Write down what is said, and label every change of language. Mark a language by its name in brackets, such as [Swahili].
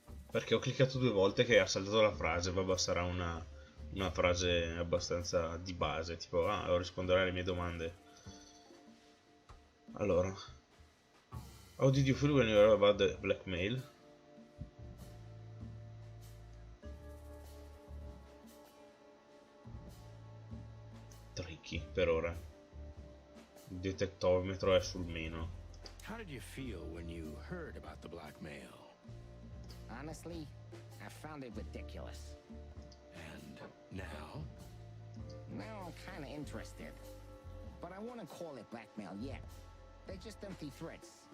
[Italian] Perché ho cliccato 2 volte che ha saltato la frase. Vabbè, sarà una frase abbastanza di base, tipo risponderà alle mie domande. Allora, [English] how did you feel when you heard about the blackmail? [Italian] Tricky per ora. Il detectometro è sul meno. [English] How did you feel when you heard about the blackmail? Honestly, I found it ridiculous. And now? Now I'm kind of interested. But I wouldn't call it blackmail yet. They're just empty threats.